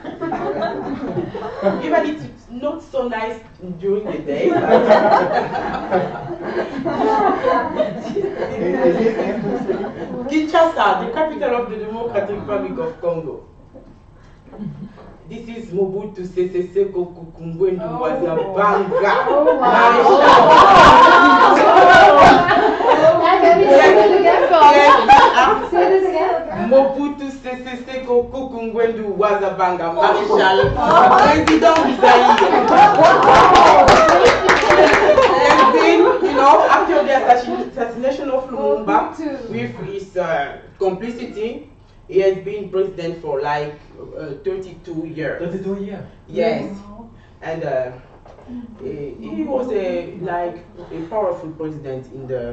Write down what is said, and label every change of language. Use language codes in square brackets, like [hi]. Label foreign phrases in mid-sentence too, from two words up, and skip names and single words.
[en] Even if it's not so nice during the day. Kinshasa, the capital of the Democratic Republic of Congo. This is Mobutu Sese Seko Kukumbwendu Wazabanga. Mobutu Sese Seko Kukumbwendu Wazabanga, Marshal, President Zaire. And then, you know, after the assassination of Lumumba, with his complicity, he has been president for like 32 years. 32 years. Yes, and he was like a powerful president in the.